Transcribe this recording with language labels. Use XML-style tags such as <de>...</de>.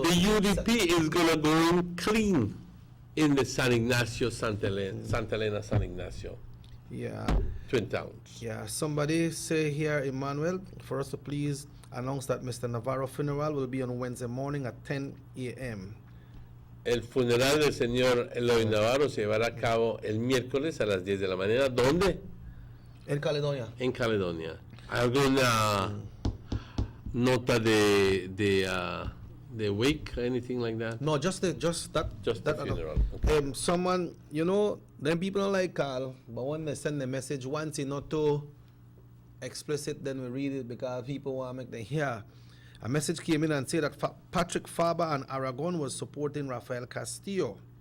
<en>the UDP is gonna go in clean in the San Ignacio, Santa Elena, San Ignacio. Yeah. Twin Towns. Yeah. Somebody say here, Emmanuel, for us to please announce that Mr. Navarro funeral will be on Wednesday morning at 10 a.m.</en> <es>El funeral del señor Eloy Navarro se llevará a cabo el miércoles a las 10 de la mañana. ¿Dónde? En Caledonia. En Caledonia. ¿Alguna nota de wake, anything like that?</es> <en>No, just the funeral. Okay. Someone, you know, them people don't like call, but when they send the message once, it's not too explicit, then we read it because people want to make them hear. A message came in and said that Patrick Faber and Aragon was supporting Rafael Castillo.</en>